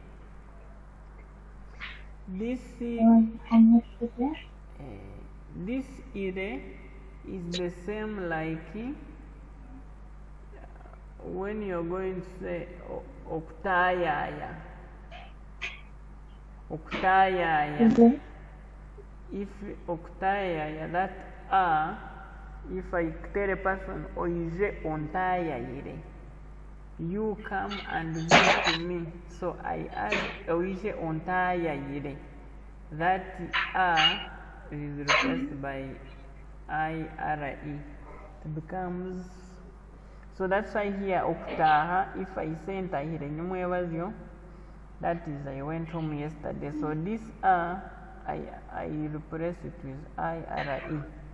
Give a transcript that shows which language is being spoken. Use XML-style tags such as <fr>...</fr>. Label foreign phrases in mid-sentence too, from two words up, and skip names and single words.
<en>This ire is the same like when you're going to say okutayaya, okutayaya, if okutayaya, that if I tell a person</en> <nyn>oije ontayayire,</nyn> <en>you come and visit me, so I add</en> <nyn>oije ontayayire.</nyn> <en>That is replaced by ire. It becomes, so that's why here okutaha, if I say</en> <nyn>ntahire nyumwebazyo,</nyn> <en>that is I went home yesterday. So this I replace it with ire.</en>